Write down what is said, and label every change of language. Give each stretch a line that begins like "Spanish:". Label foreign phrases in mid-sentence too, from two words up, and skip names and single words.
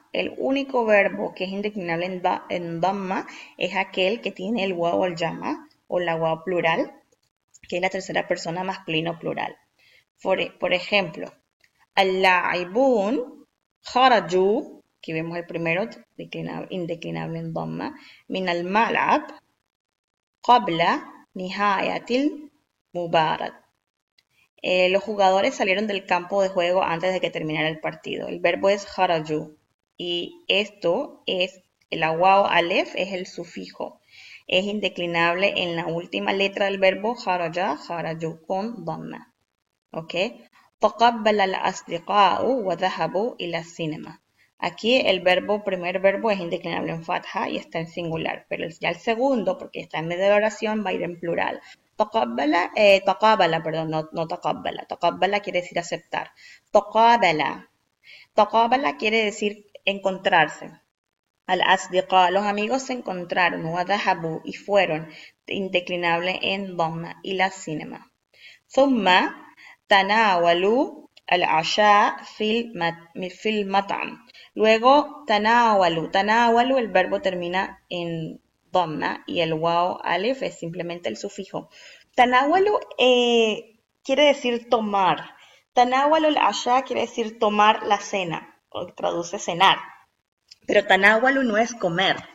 Spanish: El único verbo que es indeclinable en Dhamma es aquel que tiene el
Arabic: واو الجماعة
Spanish: o la waw plural, que es la tercera persona masculino plural. Por ejemplo,
Arabic: اللاعبون خرجوا,
Spanish: que vemos el primero indeclinable en Dhamma,
Arabic: من الملعب قبل نهاية المباراة.
Spanish: Los jugadores salieron del campo de juego antes de que terminara el partido. El verbo es kharaju y esto es, el
Arabic: واو ألف
Spanish: es el sufijo. Es indeclinable en la última letra del verbo kharaja, kharaju con dhamma. ¿Ok?
Arabic: تقبل الأصدقاء وذهبوا إلى السينما.
Spanish: Aquí el primer verbo es indeclinable en fatha y está en singular, pero ya el segundo, porque está en medio de la oración, va a ir en plural. Taqabbala, perdón, no taqabbala. Taqabbala quiere decir aceptar. Taqabala. Taqabala quiere decir encontrarse. Al-asdiqa, los amigos se encontraron. Wadahabu, y fueron. Indeclinable en dhamma. Y la cinema.
Arabic: Thumma تناولوا العشاء في المطعم. Luego, تناولوا. تناولوا,
Spanish: el verbo termina en dhamma y el
Arabic: واو ألف
Spanish: es simplemente el sufijo. Tanawalu quiere decir tomar.
Arabic: تناولوا العشاء
Spanish: quiere decir tomar la cena, o traduce cenar. Pero tanawalu no es comer.